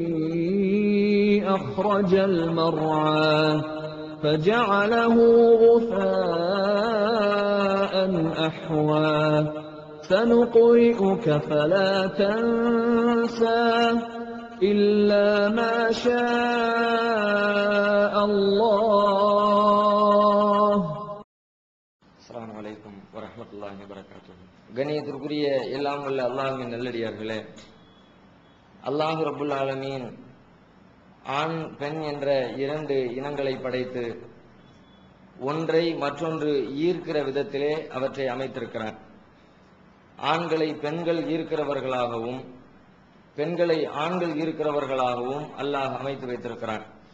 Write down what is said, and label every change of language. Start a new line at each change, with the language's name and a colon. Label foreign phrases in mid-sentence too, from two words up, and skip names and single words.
Arabic: أخرج المرعى فجعله غثاء أحوى سنقرئك فلا تنسى إلا ما شاء الله. السلام عليكم ورحمة الله وبركاته.
Tamil: கண்ணியத்திற்குரிய எல்லாம் வல்ல அல்லாஹ்வின் நல்லடியார்களே,
Arabic: الله رب العالمين
Tamil: ஆண் பெண் என்ற இரண்டு இனங்களை படைத்து ஒன்றை மற்றொன்று ஈர்க்கிற விதத்திலே அவற்றை அமைத்திருக்கிறார். ஆண்களை பெண்கள் ஈர்க்கிறவர்களாகவும் பெண்களை ஆண்கள் ஈர்க்கிறவர்களாகவும் அல்லாஹ் அமைத்து வைத்திருக்கிறான்.